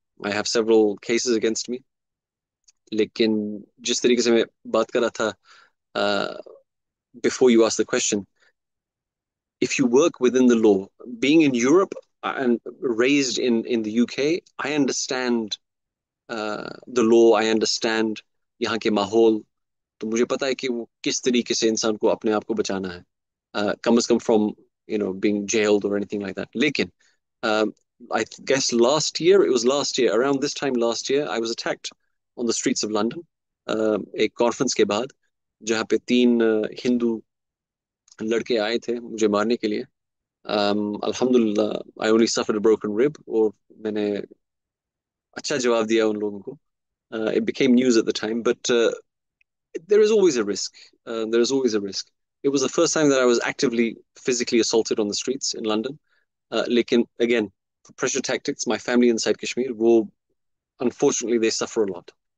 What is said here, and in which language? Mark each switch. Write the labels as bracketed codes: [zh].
[en] I have several cases against me. [hi] लेकिन जिस तरीके से मैं बात कर रहा था [en] before you asked the question, if you work within the law, being in Europe and raised in the UK, I understand the law, I understand [hi] यहाँ के माहौल, तो मुझे पता है कि वो किस तरीके से इंसान को अपने आप को बचाना है, कम से कम [en] from being jailed or anything like that. लेकिन I guess last year, around this time last year, I was attacked on the streets of London, [hi] एक कॉन्फ्रेंस के बाद, जहाँ पे 3 हिंदू लड़के आए थे मुझे मारने के लिए. Alhamdulillah, [en] I only suffered a broken rib, [hi] और मैंने अच्छा जवाब दिया उन लोगों को. [en] It became news at the time, but there is always a risk. There is always a risk. It was the first time that I was actively physically assaulted on the streets in London. Lekin, again, for pressure tactics, my family inside Kashmir, unfortunately, they suffer a lot.